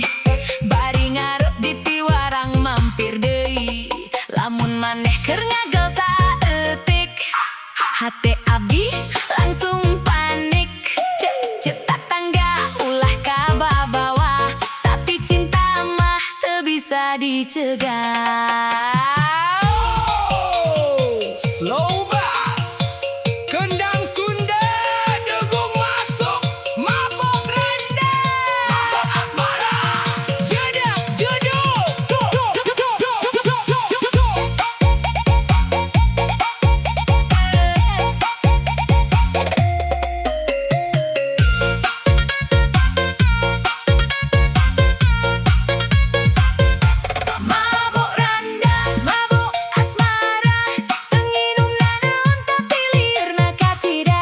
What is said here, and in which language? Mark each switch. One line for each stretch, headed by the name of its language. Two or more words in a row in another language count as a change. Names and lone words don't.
Sundanese: Bari ngarep di piwarang mampir deui, lamun maneh keur ngagel saeutik, hate abdi langsung panik. Cek tatangga ulah kababawa, tapi cinta mah teu bisa dicegah.
English: Slow bass,
Sundanese: kendang Sunda, degung masuk, mabok randa, mabok asmara, jedak jeduk, duk, duk, duk, duk, duk, duk, duk, duk, duk. Mabok randa, mabok asmara, teu nginumna naon tapi liurna kacida.